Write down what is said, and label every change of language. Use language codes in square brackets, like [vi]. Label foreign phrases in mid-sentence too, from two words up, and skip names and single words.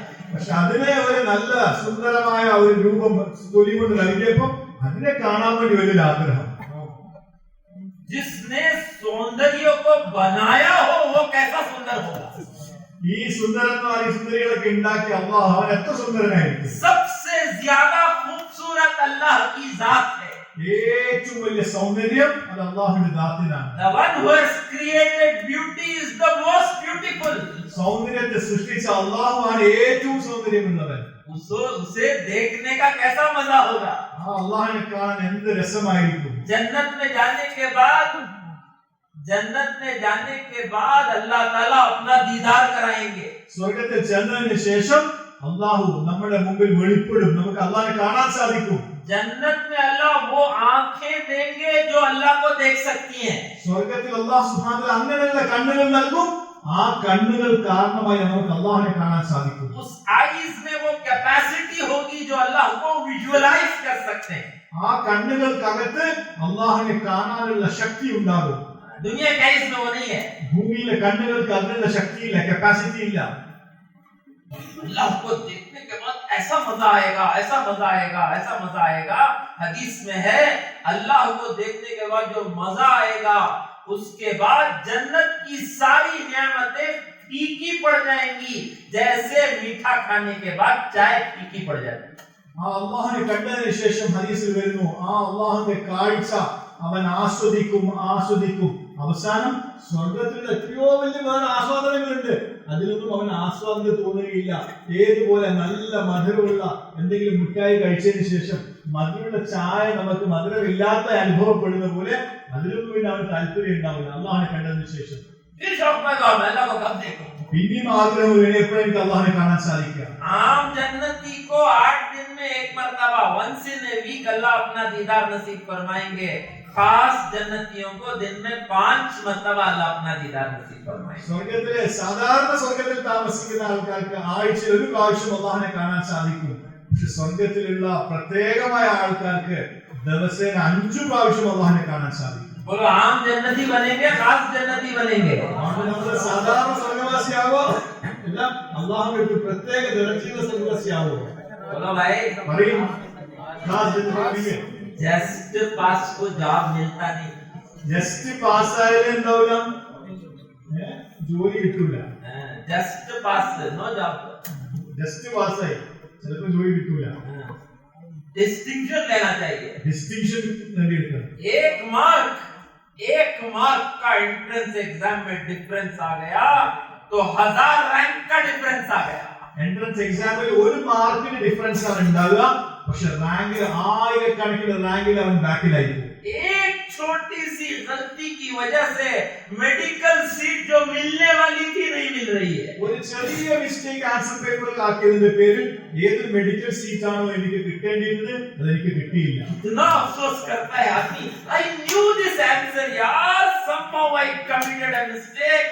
[ml] പക്ഷെ അതിനെ ഒരു നല്ല സുന്ദരമായ ഒരു രൂപം തൊലി കൊണ്ട് നൽകിയപ്പോൾ അതിനെ കാണാൻ വേണ്ടി വലിയൊരു ആഗ്രഹം. [hi] जिसने सौंदर्य को बनाया हो वो कैसा सुंदर होगा? [ml] ഈ സുന്ദരന്മാർ, ഈ സുന്ദരികളൊക്കെ ഉണ്ടാക്കിയ അല്ലാഹു അവൻ എത്ര സുന്ദരനായിരിക്കും. [hi] सबसे ज्यादा खूबसूरत अल्लाह की जात है। [ml] ഏറ്റവും വലിയ സൗന്ദര്യം അത് അല്ലാഹുവിന്റെ ദാത്തിനാണ്. [en] The one who has created beauty is the most beautiful. [ml] സൗന്ദര്യത്തെ സൃഷ്ടിച്ച അള്ളാഹുവാണ് ഏറ്റവും സൗന്ദര്യമുള്ളവൻ. [hi] उसे देखने का कैसा मजा होगा। [ml] ആ അള്ളാഹിനെ കാണാൻ എന്ത് രസമായിരിക്കും. [hi] जन्नत में जाने के बाद अल्लाह ताला अपना दीदार कराएंगे। [ml] സ്വർഗത്തിൽ ചെന്നതിന് ശേഷം അള്ളാഹു നമ്മുടെ മുമ്പിൽ വെളിപ്പെടും, നമുക്ക് അള്ളാഹിനെ കാണാൻ സാധിക്കും. [hi] जन्नत में अल्लाह वो आंखें देंगे जो अल्लाह को देख सकती हैं। [ml] സ്വർഗത്തിൽ അള്ളാഹു [ar] سبحانه و تعالى [ml] അങ്ങനെയുള്ള കണ്ണുകൾ നൽകും. ആ കണ്ണുകൾ കാരണമായി നമുക്ക് അള്ളാഹിനെ കാണാൻ സാധിക്കും. [hi] उस आईज में वो कैपेसिटी होगी जो अल्लाह को विजुअलाइज कर सकते हैं। [ml] ആ കണ്ണുകൾക്കകത്ത് അള്ളാഹിനെ കാണാനുള്ള ശക്തി ഉണ്ടാകും. [hi] दुनिया के आईज में वो नहीं है। [ml] ഭൂമിയിലെ കണ്ണുകൾക്ക് അതിനുള്ള ശക്തിയില്ല, കപ്പാസിറ്റി ഇല്ല. [hi] अल्लाह को देखने के बाद ऐसा मजा आएगा, ऐसा मजा आएगा, ऐसा मजा आएगा। हदीस में है अल्लाह को देखने के बाद जो मजा आएगा उसके बाद जन्नत की सारी नियामतें फीकी पड़ जाएंगी, जैसे मीठा खाने के बाद चाय फीकी पड़ जाती है। [ml] ആ അള്ളാഹിനെ കണ്ടതിന് ശേഷം ഹദീസിൽ വരുന്നു, ആ അള്ളാഹിന്റെ കാഴ്ച അവൻ ആസ്വദിക്കും. അവസാനം സ്വർഗത്തിൽ എത്രയോ വലിയ വേറെ ആസ്വാദനങ്ങളുണ്ട്, അതിലൊന്നും അവൻ ആസ്വാദനം തോന്നുകയില്ല. ഏതുപോലെ നല്ല മധുരമുള്ള എന്തെങ്കിലും മിഠായി കഴിച്ചതിന് ശേഷം മധുരമുള്ള ചായ നമുക്ക് മധുരമില്ലാത്ത അനുഭവപ്പെടുന്ന പോലെ അതിലൊന്നും പിന്നെ അവന് താല്പര്യം ഉണ്ടാവില്ല അള്ളാഹിനെ കണ്ടതിന് ശേഷം. പിന്നെയും ആഗ്രഹം എപ്പോഴും എനിക്ക് അള്ളാഹിനെ കാണാൻ സാധിക്കുക. [hi] आम जन्नती को 8 दिन में एक मर्तबा, [en] once in a week [hi] अल्लाह अपना दीदार नसीब फरमाएंगे। खास जन्नतियों को दिन में 5 मर्तबा अल्लाह अपना दीदार नसीब फरमाएंगे। [ml] സ്വർഗത്തിലെ സാധാരണ സ്വർഗത്തിൽ താമസിക്കുന്ന ആൾക്കാർക്ക് ആഴ്ചയിൽ ഒരു പ്രാവശ്യം അള്ളാഹിനെ കാണാൻ സാധിക്കും. പക്ഷെ സ്വർഗത്തിലുള്ള പ്രത്യേകമായ ആൾക്കാർക്ക് ദിവസേന 5 പ്രാവശ്യം അള്ളാഹിനെ കാണാൻ സാധിക്കും. [hi] बोलो आम जन्नती बनेंगे, खास जन्नती बनेंगे। [ml] നമ്മൾ സാധാരണ സ്വർഗവാസിയാവോ അല്ല അള്ളാഹുവിന്റെ പ്രത്യേക ദർജയുള്ള സ്വർഗവാസിയാവോ? [hi] बोलो भाई, [ml] പറയും ഖാസ് ജന്നത്തിലെ [en] just pass [hi] को जॉब मिलता नहीं। [ml] ജസ്റ്റ് പാസ്സായാലേ എന്താവില്ല, ജോലി കിട്ടൂല. [en] just pass no job. [ml] ജസ്റ്റ് പാസ്സായി ചിലപ്പോൾ ജോലി കിട്ടൂല. [hi] डिस्टिंक्शन लेना चाहिए। [ml] ഡിസ്റ്റിങ്ഷൻ നേടിയെടുക്കണം. [hi] एक मार्क का [en] entrance exam [hi] में डिफरेंस आ गया तो 1000 रैंक का डिफरेंस आ गया। [en] entrance examil [ml] 1 മാർക്കിന് ഡിഫറൻസ് ആണ് ഉണ്ടാവുക, പക്ഷെ റാങ്കിൽ 1000കണക്കിന് റാങ്കിൽ അവൻ ബാക്കിലായി പോകും. [hi] एक छोटी सी गलती की वजह से [en] medical seat [hi] जो मिलने वाली थी नहीं मिल रही है। [ml] ഒരു ചെറിയ [en] mistake answer paperil [ml] ആക്കിയതിന്റെ പേരിൽ ഏത് [en] medical seat [ml] ആണോ എനിക്ക് കിട്ടേണ്ടിയിരുന്നത് അതെനിക്ക് കിട്ടിയില്ല. [hi] इतना अफसोस करता है आदमी, [en] I knew this answer यार, somehow I committed a mistake.